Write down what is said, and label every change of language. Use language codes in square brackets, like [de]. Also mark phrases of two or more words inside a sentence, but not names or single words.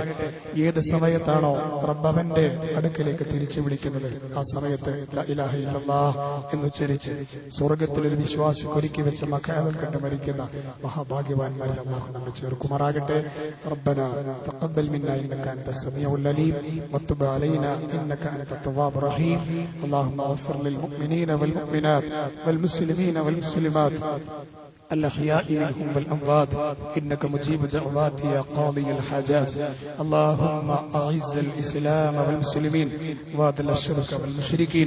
[ml] ഏത് സമയത്താണോ റബ്ബവന്റെ അടുക്കലേക്ക് തിരിച്ചു വിളിക്കുന്നത് ആ സമയത്ത് [ar] لا إله إلا الله [ml] എന്നുച്ചരിച്ച് സ്വർഗത്തിൽ ഒരു വിശ്വാസി ഒരുക്കി വെച്ച മഖാദം കണ്ട് മരിക്കുന്ന മഹാഭാഗ്യവാന്മാരിൽ അള്ളാഹു നമ്മെ ചേർക്കുമാറാകട്ടെ. [ar] ربنا تقبل منا إنك أنت السميع العليم وتب علينا إنك أنت التواب الرحيم. اللهم اغفر للمؤمنين والمؤمنات والمسلمين والمسلمات الأحياء منهم والأموات إنك مجيب دعوات يا قاضي الحاجات. اللهم أعز الإسلام والمسلمين وأذل الشرك والمشركين.